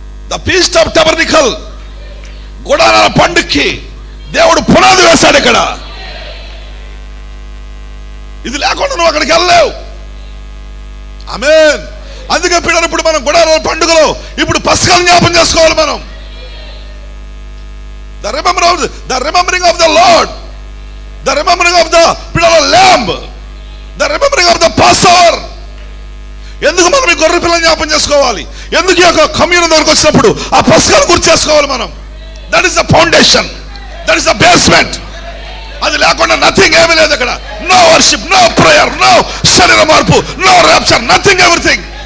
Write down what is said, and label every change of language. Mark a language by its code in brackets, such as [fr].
[en] the feast of tabernacle, [te] గుడారాల పండుగకి దేవుడు పునాది వేశాడు ఇక్కడ. ఇది లేకుండా నువ్వు అక్కడికి వెళ్ళలేవు. ఆమేన్. అందుకే పిల్లలు ఇప్పుడు మనం గుడారాల పండుగలో ఇప్పుడు పస్కా జ్ఞాపం చేసుకోవాలి మనం. [en] The remembering of the Lord, the remembering of the Lamb, the remembering of the Passover. [te] ఎందుకు మనం ఈ గొర్రె పిల్లని జ్ఞాపం చేసుకోవాలి? ఎందుకు ఈ యొక్క కమ్యూన్ దగ్గరకు వచ్చినప్పుడు ఆ పస్కాను గుర్తు చేసుకోవాలి మనం? [en] That is the foundation, that is the basement. [te] అది లేకుండా నథింగ్ ఏమీ లేదు అక్కడ. [en] no worship, no prayer, no [te] శరీర మార్పు, [en] No rapture, nothing, everything.